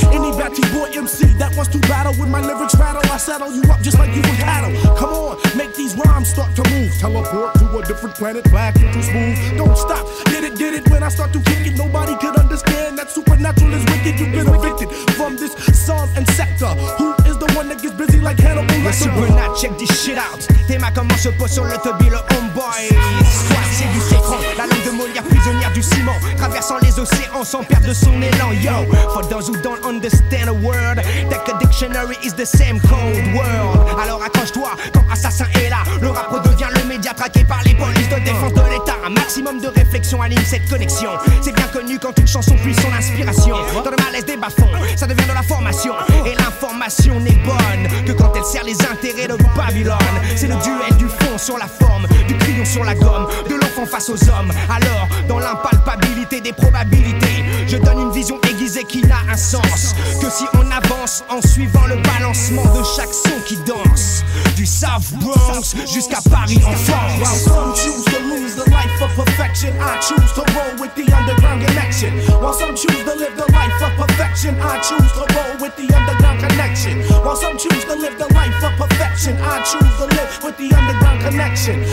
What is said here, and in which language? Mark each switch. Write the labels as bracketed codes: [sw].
[en] Any batty boy MC that wants to battle with my lyrics rattle, I saddle you up just like you were cattle. Come on, make these rhymes start to move. Teleport to a different planet, black and too smooth. Don't stop, did it when I start to kick it. Nobody could understand that supernatural is wicked. You've been evicted from this song and sector. Who is the one that gets busy like Hannibal Lecter? Supernatural, check this shit out. [fr] Tes mains comme un chapeau sur le tubi, le homeboy. Soit c'est du citron, la langue de Molière prisonnière du ciment, traversant les océans sans perdre de son élan. [en] Yo, for those who don't understand a word, take a dictionary is the same cold world. [fr] Alors accroche-toi quand assassin est là. Le rap redevient le média traqué par les polices de défense de l'état. Un maximum de réflexion anime cette connexion. C'est bien connu quand une chanson puise son inspiration dans le malaise des bas-fonds, ça devient de la formation. Et l'information n'est bonne que quand elle sert les intérêts de Babylone. C'est le duel du fond sur la forme, du crayon sur la gomme, de l'enfant face aux hommes. Alors, dans l'impalpabilité des probabilités, je donne une vision aiguisée qui n'a un sens que si on avance en suivant le balancement de chaque son qui danse. Du South Bronx jusqu'à Paris en France. [en] While some choose to lose the life of perfection, I choose to roll with the underground connection. While some choose to live the life of perfection, I choose to roll with the underground connection. While some choose to live the life of perfection, I choose to live with the underground connection.